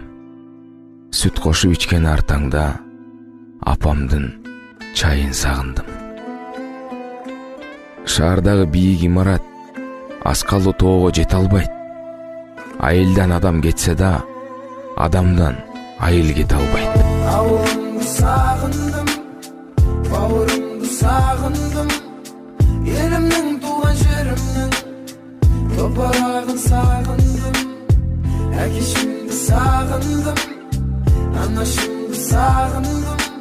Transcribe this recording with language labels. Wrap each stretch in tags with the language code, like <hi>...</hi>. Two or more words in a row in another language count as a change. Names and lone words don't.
<ky>Сүт кошуп ичкен артаңда апамдын чайын сагындым. Шаардагы бийик имарат аскалуу тоого жете албайт. Айылдан адам кетсе да, адамдан айыл кете албайт.</ky> <kk>Ауылымды сағындым, бауырымды сағындым, елімнің туған жерімнің топырағын сағындым. Әкешімді сағындым, анашымды сағындым.</kk>